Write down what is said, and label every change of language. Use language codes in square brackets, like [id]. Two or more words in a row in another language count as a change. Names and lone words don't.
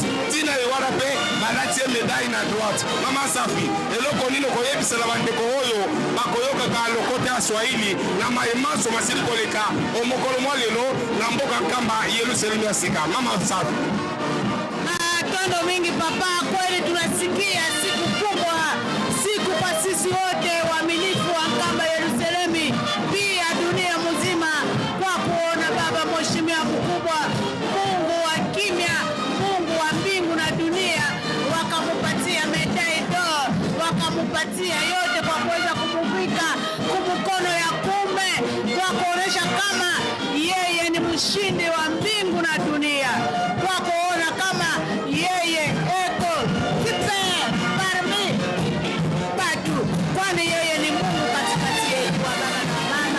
[ln] Ntina wana mpe balatie médaille na droite. Mama Safi, eloko nini koyebisela bandeko oyo bakoyokaka lokota ya Swahili na mayemaso masili koleka omokolo mwa lelo na mboka nkamba Yerusalemu ya sika? Mama Safi. Tondo mingi papa, [sw] kweli tunasikia siku kubwa, siku kwa sisi wote waaminifu wa nkamba Yerusalemu, pia dunia mzima, kwa kuona baba mheshimiwa mkubwa, Mungu wa kimya, Mungu wa mbingu na dunia, wakamupatia [fr] medai d'or, [sw] wakamupatia yote kwa kuweza kumuvika kumkono ya kume, kwa kuonesha kama yeye ni mshindi wa mbingu na dunia, kwa kuona kama yeye eko [fr] super parmi [sw] batu, kwani yeye ni Mungu katikati yetu wa baba na mama.